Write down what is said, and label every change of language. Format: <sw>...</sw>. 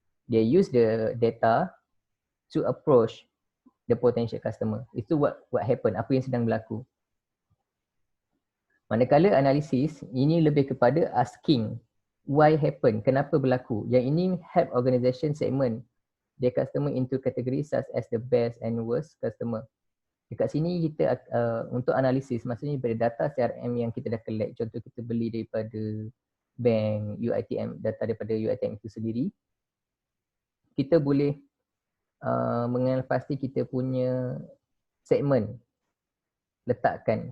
<en>They use the data to approach the potential customer.</en> <ms>Itu</ms> <en>what happen,</en> <ms>apa yang sedang berlaku. Manakala analisis, ini lebih kepada</ms> <en>asking why happen,</en> <ms>kenapa berlaku. Yang ini</ms> <en>help organization segment their customer into category such as the best and worst customer.</en> <ms>Dekat sini kita untuk analisis, maksudnya daripada data CRM yang kita dah collect, contoh kita beli daripada bank, UiTM, data daripada UiTM itu sendiri, kita boleh mengenal pasti kita punya segmen letakkan.</ms>